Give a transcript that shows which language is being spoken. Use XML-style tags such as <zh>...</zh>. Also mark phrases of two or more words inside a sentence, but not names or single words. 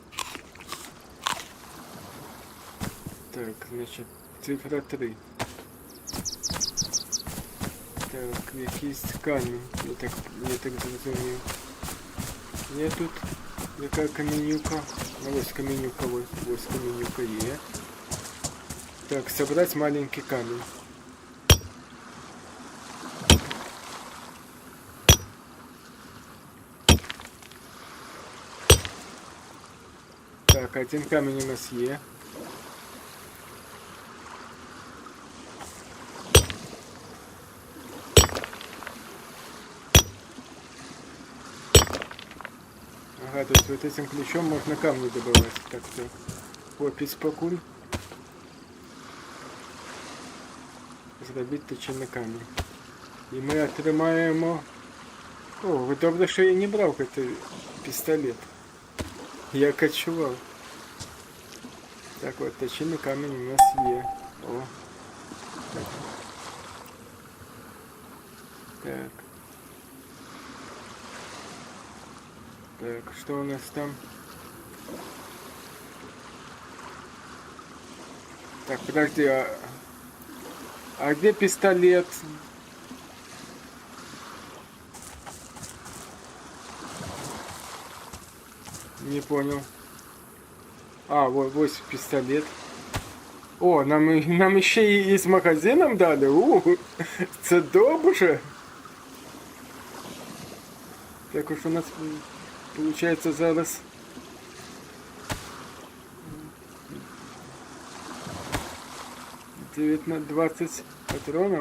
<uk>Так, значить, цифра 3. Так, якийсь камінь, я так зрозумів. Є тут яка каменюка? Ну, ось каменюка, ось каменюка є. Так,</uk> <ru>собрать маленький камень.</ru> <uk>Так, 1 камень у нас є.</uk> <ru>Ага, то есть вот этим ключом можно камни добывать. Так, так. Опись покуль.</ru> <uk>Зробити точений камінь. І ми отримаємо... О, добре, що я не брав цей пістолет. Я кочував. Так, от точений камінь у нас є. О. Так. Так.</uk> <ru>Так, что у нас там? Так, подожди, а где пистолет? Не понял. Вот пистолет. О, нам еще и с магазином дали.</ru> <uk>Це добре.</uk> <ru>Так уж у нас получается зараз 20 патронов.</ru>